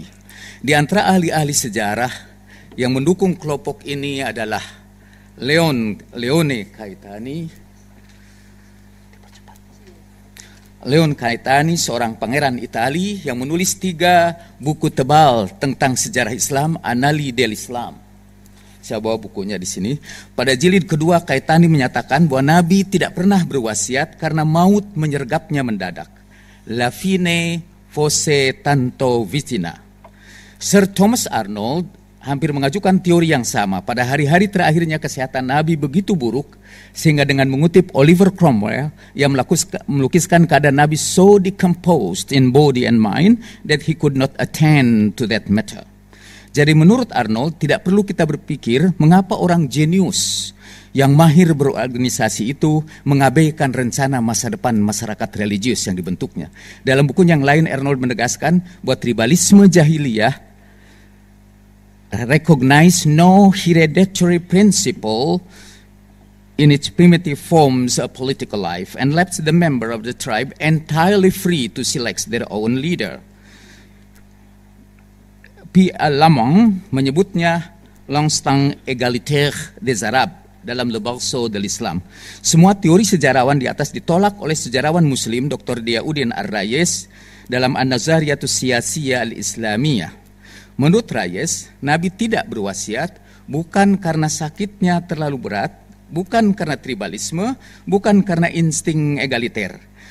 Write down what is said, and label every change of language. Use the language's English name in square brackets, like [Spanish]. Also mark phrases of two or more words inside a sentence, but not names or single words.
[Indonesian] Di antara ahli-ahli sejarah yang mendukung kelompok ini adalah Leone Caetani, seorang pangeran Itali yang menulis 3 buku tebal tentang sejarah Islam, Annali dell'Islam. Saya bawa bukunya di sini. Pada jilid kedua, Caetani menyatakan bahwa Nabi tidak pernah berwasiat karena maut menyergapnya mendadak. [Italian] La fine fosse tanto vicina. [Indonesian] Sir Thomas Arnold hampir mengajukan teori yang sama. Pada hari-hari terakhirnya kesehatan Nabi begitu buruk, sehingga dengan mengutip Oliver Cromwell yang melukiskan keadaan Nabi [English] so decomposed in body and mind that he could not attend to that matter. [Indonesian] Jadi menurut Arnold, tidak perlu kita berpikir mengapa orang jenius yang mahir berorganisasi itu mengabaikan rencana masa depan masyarakat religius yang dibentuknya. Dalam buku yang lain, Arnold menegaskan bahwa tribalisme jahiliyah [English] recognize no hereditary principle in its primitive forms of political life and left the member of the tribe entirely free to select their own leader. [Indonesian] P. Lamont menyebutnya [French] l'instinct égalitaire des Arabes [Indonesian] dalam Le Berceau de l'Islam. Semua teori sejarawan di atas ditolak oleh sejarawan Muslim Dr. Diauddin Ar-Rayes dalam An-Nazariyatus Siyasiyah Al-Islamiyah. Menurut Rayes, Nabi tidak berwasiat bukan karena sakitnya terlalu berat, bukan karena tribalisme, bukan karena insting egaliter.